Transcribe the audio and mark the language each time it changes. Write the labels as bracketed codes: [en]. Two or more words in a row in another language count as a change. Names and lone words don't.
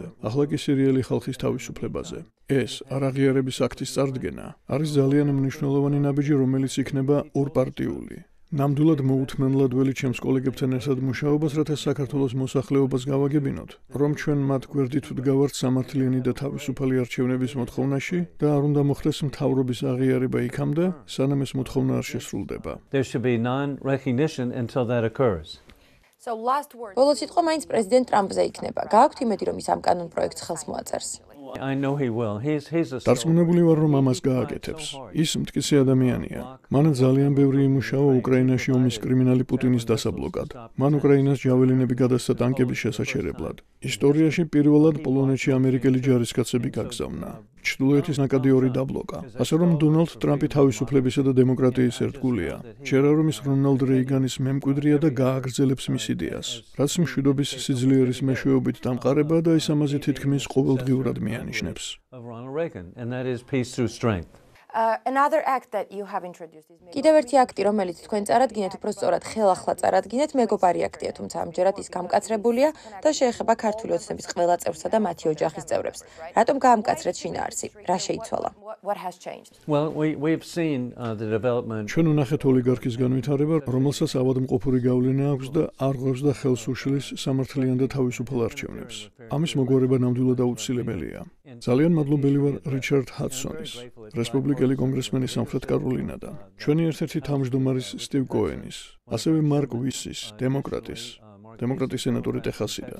[ka] ახლა კი სირიელი ხალხის თავისუფლებაზე. ეს არაღიარების აქტის წარდგენა არის ძალიან მნიშვნელოვანი ნაბიჯი, რომელიც იქნება ორპარტიული. ნამდვილად მოუთმენლად ველი ჩემს კოლეგებთან ერთად მუშაობას, რათა საქართველოს მოსახლეობას გავაგებინოთ, რომ ჩვენ მათ გვერდით ვდგავართ სამართლიანი და თავისუფალი არჩევნების მოთხოვნაში და არ უნდა მოხდეს მთავრობის აღიარება იქამდე, სანამ ეს მოთხოვნა არ შესრულდება. [en] There should be non-recognition until that occurs. [ka] ბოლო სიტყვა მაინც პრეზიდენტ ტრამპზე იქნება. გააქვთ იმედი, რომ ის ამ კანონ პროექტს ხელს მოაწერს? [en] I know he will. He's a [ka] დარწმუნებული ვარ, რომ ამას გააკეთებს. ის მტკიცე ადამიანია. მან ძალიან ბევრი იმუშავა უკრაინაში ომის კრიმინალი პუტინის დასაბლოკად. მან უკრაინას ჯაველინები გადასცა ტანკების შესაჩერებლად. ისტორიაში პირველად პოლონეთში ამერიკელი ჯარისკაცები გაგზავნა. ჩრდილოეთის ნაკადი ორი დაბლოკა. ასე რომ დონალდ ტრამპი თავისუფლებისა და დემოკრატიის ერთგულია. ჯერა რომ ის რონალდ რეიგანის მემკვიდრეა და გააგრძელებს მის იდეას, რაც მშვიდობის სიძლიერის მეშვეობით დამყარება და ის ამაზე თითქმის ყოველდღიურად მიანიშნებს. [en] of Ronald Reagan, and that is peace through strength. [ka] კიდევ ერთი აქტი, რომელიც თქვენ წარადგინეთ, უფრო სწორად ხელახლა წარადგინეთ, მეგობარი აქტია, თუმცა ამჯერად ის გამკაცრებულია და შეეხება ქართული ოცნების ყველა წევრსა და მათი ოჯახის წევრებს. რატომ გაამკაცრეთ შინაარსი? რა შეიცვალა? [en] Well, we've seen the development. [ka] ჩვენ ვნახეთ ოლიგარქის განვითარება, რომელსაც ავადმყოფური გავლენა აქვს და არღვევს და ხელს უშლის სამართლიან და თავისუფალ არჩევნებს. ამის მოგვარება ნამდვილად აუცილებელია. ძალიან მადლობელი ვარ რიჩარდ ჰადსონის, რესპუბლიკელი კონგრესმენის სამხრეთ კაროლინადან, ჩვენი ერთ-ერთი თავმჯდომარის სტივ კოენის, ასევე მარკ ვისის, დემოკრატის სენატორი ტეხასიდან.